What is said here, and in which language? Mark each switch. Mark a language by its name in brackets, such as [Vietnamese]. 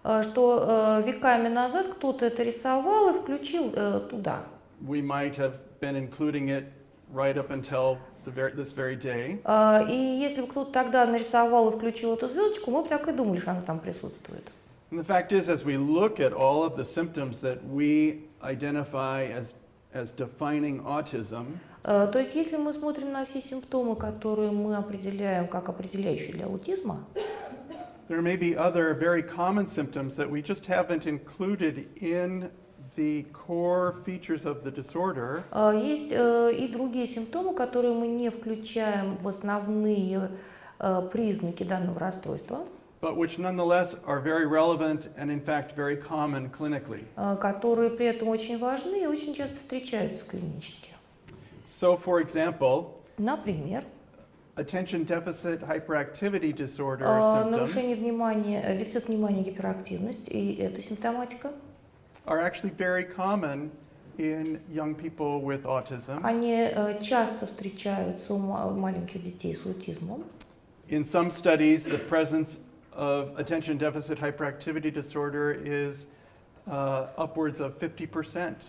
[Russian] что веками назад кто-то это рисовал и включил туда. [English] we might have been including it right up until this very day. [Russian] И если бы кто-то тогда нарисовал и включил эту звездочку, мы бы так и думали, что она там присутствует. [English] And the fact is, as we look at all of the symptoms that we identify as defining autism, [Russian] То есть, если мы смотрим на все симптомы, которые мы определяем как определяющие для аутизма, [English] there may be other very common symptoms that we just haven't included in the core features of the disorder. [Russian] есть и другие симптомы, которые мы не включаем в основные признаки данного расстройства, [English] But which nonetheless are very relevant and in fact very common clinically. [Russian] которые при этом очень важны и очень часто встречаются клинически. [English] So, for example, [Russian] Например, [English] attention deficit hyperactivity disorder [Russian] нарушение [English] symptoms [Russian] внимания, дефицит внимания, гиперактивность и эта симптоматика, [English] are actually very common in young people with autism. [Russian] они часто встречаются у маленьких детей с аутизмом. [English] In some studies, the presence of attention deficit hyperactivity disorder is upwards of 50%.